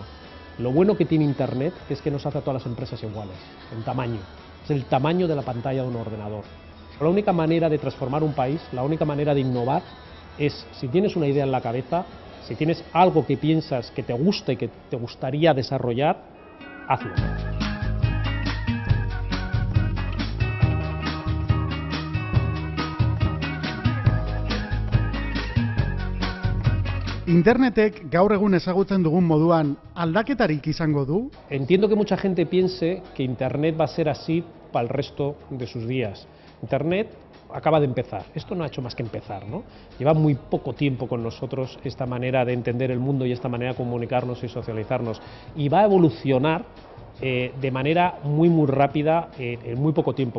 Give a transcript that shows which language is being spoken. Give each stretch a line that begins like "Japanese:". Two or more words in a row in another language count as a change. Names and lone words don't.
Spanish: Lo bueno que tiene Internet es que nos hace a todas las empresas iguales, en tamaño. Es el tamaño de la pantalla de un ordenador. La única manera de transformar un país, la única manera de innovar, es, si tienes una idea en la cabeza, si tienes algo que piensas que te gusta y que te gustaría desarrollar, hazlo.
Basque: Internetek gaur egun ezagutzen dugun moduan aldaketarik izango du?
Spanish: Entiendo que mucha gente piense que Internet va a ser así para el resto de sus días. Internet acaba de empezar, esto no ha hecho más que empezar, ¿no? Lleva muy poco tiempo con nosotros esta manera de entender el mundo y esta manera de comunicarnos y socializarnos, y va a evolucionar de manera muy rápida en muy poco tiempo.